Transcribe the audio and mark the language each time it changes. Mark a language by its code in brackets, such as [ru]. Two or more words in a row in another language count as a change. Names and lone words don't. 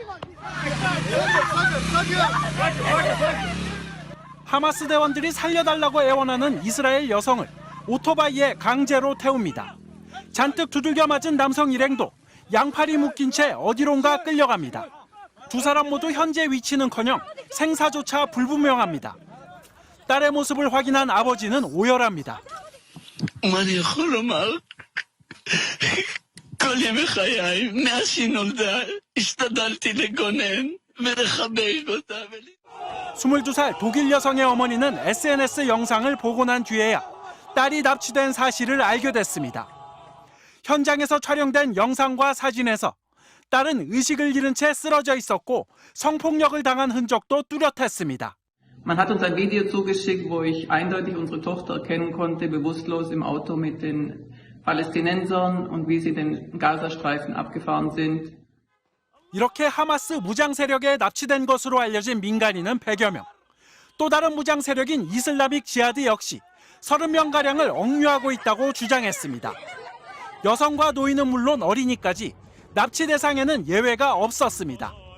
[ko] 하마스 대원들이 살려달라고 애원하는 이스라엘 여성을 오토바이에 강제로 태웁니다. 잔뜩 두들겨 맞은 남성 일행도 양팔이 묶인 채 어디론가 끌려갑니다. 두 사람 모두 현재 위치는커녕 생사조차 불분명합니다. 딸의 모습을 확인한 아버지는 오열합니다. [he] כל ימי חיי, מאז שהיא נולדה, השתדלתי לגונן ולחבק אותה. [ko] 22살 독일 여성의 어머니는 SNS 영상을 보고 난 뒤에야 딸이 납치된 사실을 알게 됐습니다. 현장에서 촬영된 영상과 사진에서 딸은 의식을 잃은 채 쓰러져 있었고 성폭력을 당한 흔적도 뚜렷했습니다. [de] Man hat uns ein Video zugeschickt, wo ich eindeutig unsere Tochter erkennen konnte, bewusstlos im Auto mit den Palästinensern und wie sie den Gazastreifen abgefahren sind. [ko] 이렇게 하마스 무장 세력에 납치된 것으로 알려진 민간인은 100여 명. 또 다른 무장 세력인 이슬라믹 지하드 역시 30명가량을 억류하고 있다고 주장했습니다. 여성과 노인은 물론 어린이까지 납치 대상에는 예외가 없었습니다.